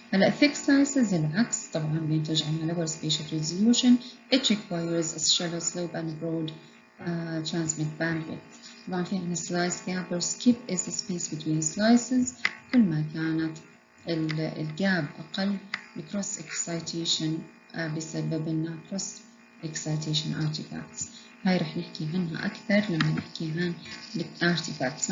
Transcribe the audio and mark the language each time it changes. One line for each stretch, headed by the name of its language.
Arabic: هلا thick slices العكس طبعا بينتج عنا
English: lower spatial resolution. It requires a shallow slope and broad transmit bandwidth.
Arabic: طبعا في عنا
English: slice gap or skip is the space between slices.
Arabic: كل ما كانت الجاب أقل cross excitation بسبب لنا
English: cross excitation artifacts.
Arabic: هاي رح نحكي عنها أكثر لما نحكي عن الارتيفاكتس.